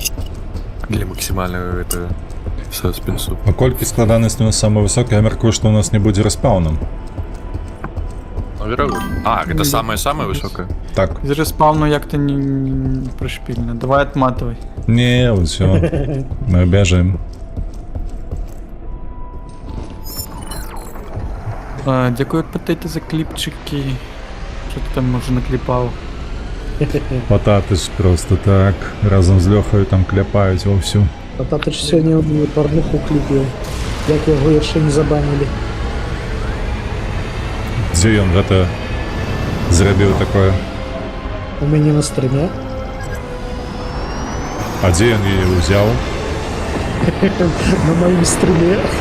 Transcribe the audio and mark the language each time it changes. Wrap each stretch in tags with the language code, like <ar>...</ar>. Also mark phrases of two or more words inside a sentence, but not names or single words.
<be>Для максімальнага гэта саспенсу. Паколькі складанасць у нас самая высокая, я мяркую, што у нас не будзе рэспаўнам. А, гэта самая-самая высокая. Так.</be> <uk>з респауну як-то не пришпільно.</uk> <ru>Давай отматывай.</ru> <be>Не, усё. Мы бяжым.</be> <uk>Дякую, Патейте, за кліпчики. Що ти там може накліпав?</uk> <be>Пататы ж просто так разом з Лёхаю там кляпаюць вовсю. А тата ж сёння парнуху кліпіў. Як яго яшчэ не забанілі. Дзе ён гэта зрабіў такое? У мяне на стрыме. А дзе ён яе ўзяў? На маім стрыме.</be>